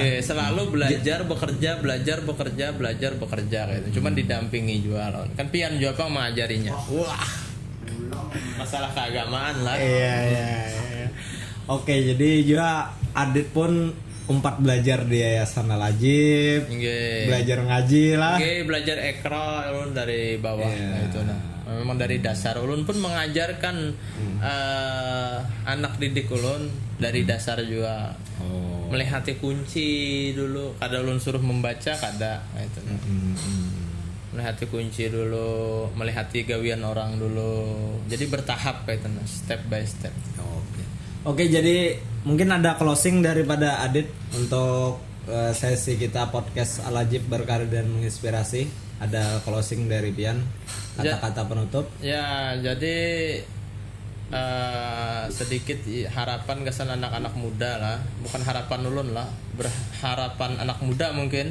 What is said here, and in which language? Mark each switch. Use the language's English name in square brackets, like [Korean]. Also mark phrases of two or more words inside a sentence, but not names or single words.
[Indonesian] Selalu belajar, bekerja gitu. Cuman didampingi jual. [Banjar] Kan pian juga apa mengajarinya. [Indonesian] Wah. Masalah keagamaan lah. Iya. [Banjar] Oke, jadi juga Adit pun umpat belajar di Yayasan Al-Ajib. [Indonesian] Belajar ngaji lah. [Banjar] Belajar ekra ulun dari bawah itu nah. Memang dari dasar ulun pun mengajarkan anak didik ulun dari dasar juga. Melihat kunci dulu, kada ulun suruh membaca kada itu nah. Melihat kunci dulu, melihat gawian orang dulu. [Indonesian] Jadi bertahap kayak itu nah, [English] step by step. [Indonesian] Oke, jadi mungkin ada closing daripada Adit untuk sesi kita podcast Al-Ajib berkarya dan menginspirasi. [Banjar] Ada closing dari Pian, kata-kata penutup. Ya, jadi sedikit harapan kesan anak-anak muda lah, bukan harapan ulun lah, berharapan anak muda mungkin.